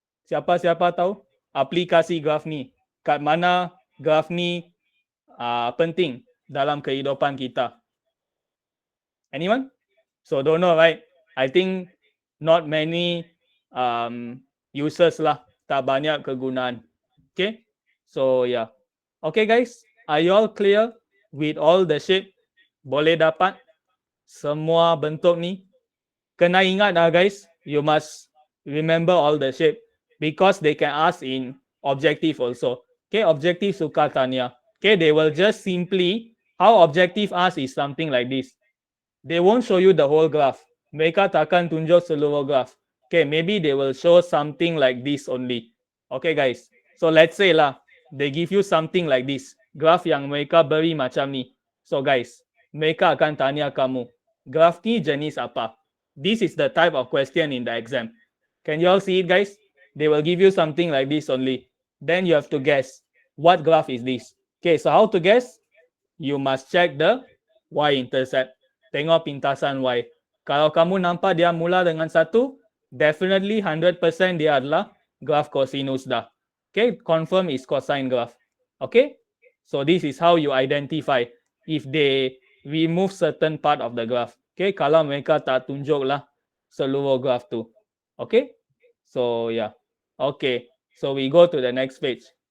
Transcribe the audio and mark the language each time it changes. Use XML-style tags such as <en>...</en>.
<ms>Siapa-siapa tahu aplikasi graf ni? Kat mana graf ni penting dalam kehidupan kita? Anyone?</ms> <en>So don't know, right? I think not many users lah,</en> <ms>tak banyak kegunaan.</ms> <en>Okay, so yeah. Okay guys, are you all clear with all the shape?</en> <ms>Boleh dapat semua bentuk ni? Kena ingat</ms> <en>guys, you must remember all the shape because they can ask in objective also. Okay,</en> <ms>objective suka tanya.</ms> <en>Okay, they will just simply, how objective ask is something like this. They won't show you the whole graph.</en> <ms>Mereka takkan tunjuk seluruh graph.</ms> <en>Okay, maybe they will show something like this only. Okay guys, so let's say lah, they give you something like this.</en> <ms>Graph yang mereka beri macam ni. So guys, mereka akan tanya kamu, graph ni jenis apa?</ms> <en>This is the type of question in the exam. Can you all see it guys? They will give you something like this only. Then you have to guess, what graph is this? Okay, so how to guess? You must check the y-intercept.</en> <ms>Tengok pintasan y. Kalau kamu nampak dia mula dengan 1, definitely 100% dia adalah graph cosinus dah.</ms> <en>Okay, confirm is cosine graph. Okay, so this is how you identify if they remove certain part of the graph.</en> <ms>Okay, kalau mereka tak tunjuklah seluruh graph tu.</ms> <en>Okay, so yeah. Okay, so we go to the next page.</en>